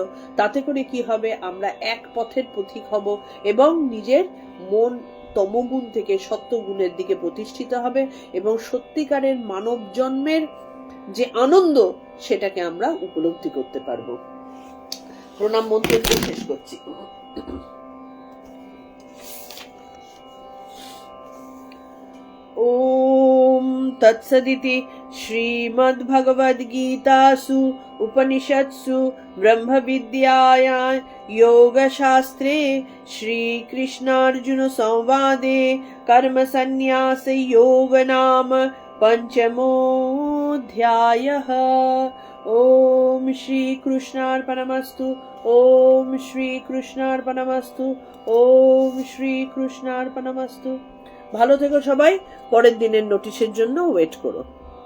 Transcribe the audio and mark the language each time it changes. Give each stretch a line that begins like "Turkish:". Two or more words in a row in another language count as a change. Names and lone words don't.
Bangla: তাতে করে কি হবে, আমরা এক পথের পথিক হব এবং নিজের মন তমগুণ থেকে সত্যগুণের দিকে প্রতিষ্ঠিত হবে এবং সত্যিকারের মানব জন্মের যে আনন্দ সেটাকে আমরা উপলব্ধি করতে পারবো। প্রণাম মন্ত্র দিয়ে শেষ করছি।
Sanskrit: ओम तत्सदिति श्रीमद्भगवद्गीतासु उपनिषत्सु ब्रह्मविद्यायां योगशास्त्रे श्रीकृष्णार्जुन संवादे कर्मसन्न्यास योग नाम पंचमोऽध्यायः। ओम श्री कृष्णार्पणमस्तु। ओम श्री कृष्णार्पणमस्तु। ओम श्री कृष्णार्पणमस्तु।
Bangla: ভালো থেকো সবাই, পরের দিনের নোটিশের জন্য ওয়েট করো।